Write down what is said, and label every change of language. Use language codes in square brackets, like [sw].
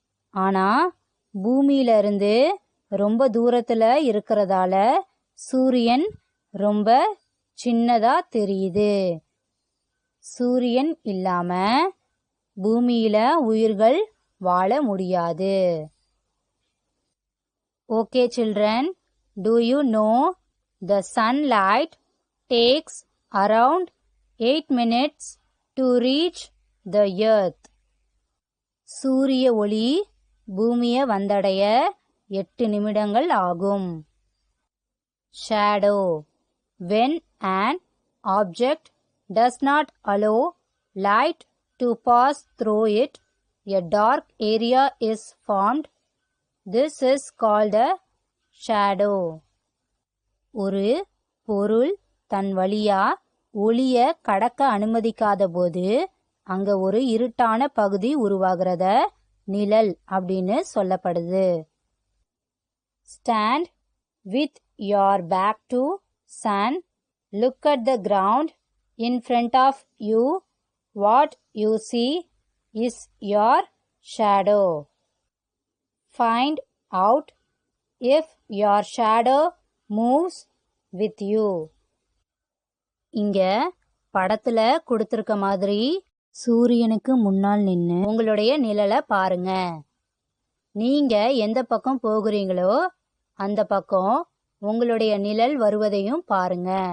[ta] ஆனா பூமியிலிருந்து ரொம்ப தூரத்துல இருக்கிறதால சூரியன் ரொம்ப சின்னதா தெரியுது. சூரியன் இல்லாம பூமியில உயிர்கள் வாழ முடியாது. [en] Okay children, do you know the sunlight takes around 8 minutes to reach the earth. [ta] சூரிய ஒளி பூமியை வந்தடைய 8 நிமிடங்கள் ஆகும். [en] Shadow. When an object does not allow light to pass through it, a dark area is formed. This is called a shadow. [ta] ஒரு பொருள் தன் வழியா ஒளிய கடக்க அனுமதிக்காத போது அங்க ஒரு இருட்டான பகுதி உருவாகிறத நிழல் அப்படின்னு சொல்லப்படுது. [en] Stand with your back to sun. Look at the ground in front of you. What you see is your shadow. Find out if your shadow moves with you. [ta] இங்க படத்துல கொடுத்திருக்க மாதிரி சூரியனுக்கு முன்னால் நின்னு உங்களுடைய நிழலை பாருங்க. நீங்க எந்த பக்கம் போகிறீங்களோ அந்த பக்கம் உங்களுடைய நிழல் வருவதையும் பாருங்க.